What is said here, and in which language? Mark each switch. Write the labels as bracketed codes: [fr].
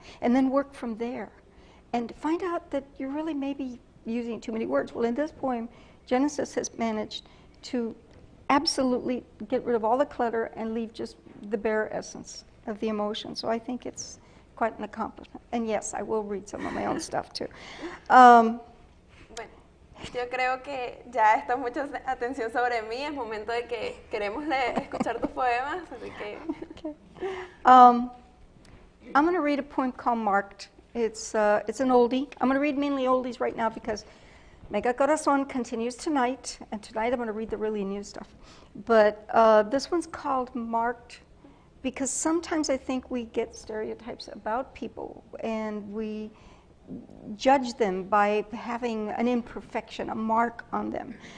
[en] And then work from there. And find out that you're really maybe using too many words. Well, in this poem, Genesis has managed to absolutely get rid of all the clutter and leave just the bare essence of the emotion. So I think it's quite an accomplishment. And yes, I will read some of my own stuff too. [es] Bueno, yo creo que ya está mucha atención sobre mí. Es momento de que queremos escuchar tus poemas. Así que... [en] Okay. I'm going to read a poem called Marked. It's an oldie. I'm going to read mainly oldies right now because Mega Corazón continues tonight, and tonight I'm going to read the really new stuff. But this one's called Marked because sometimes I think we get stereotypes about people, and we judge them by having an imperfection, a mark on them.